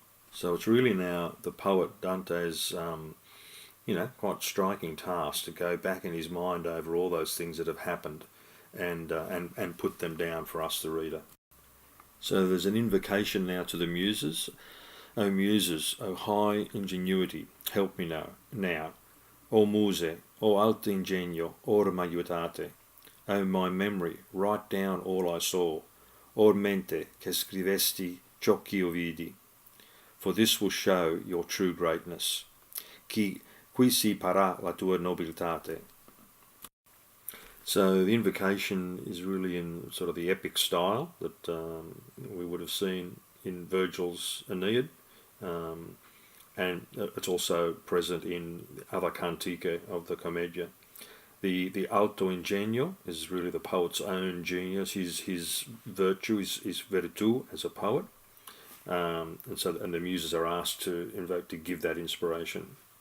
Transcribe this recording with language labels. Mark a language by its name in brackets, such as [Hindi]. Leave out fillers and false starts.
[English] So it's really now the poet Dante's quite striking task to go back in his mind over all those things that have happened and put them down for us, the reader. So there's an invocation now to the Muses. O Muses, O high ingenuity, help me now. [Italian] O Muse, O alto ingegno, ora m'aiutate. [English] O my memory, write down all I saw. [Italian] O mente, che scrivesti ciò ch'io vidi. [English] For this will show your true greatness. [Italian] Qui si parrà la tua nobilitate. [English] So the invocation is really in sort of the epic style that we would have seen in Virgil's Aeneid, and it's also present in other cantiche of the Commedia. The alto ingegno is really the poet's own genius, his virtue, his virtu as a poet, and the Muses are asked to invoke to give that inspiration.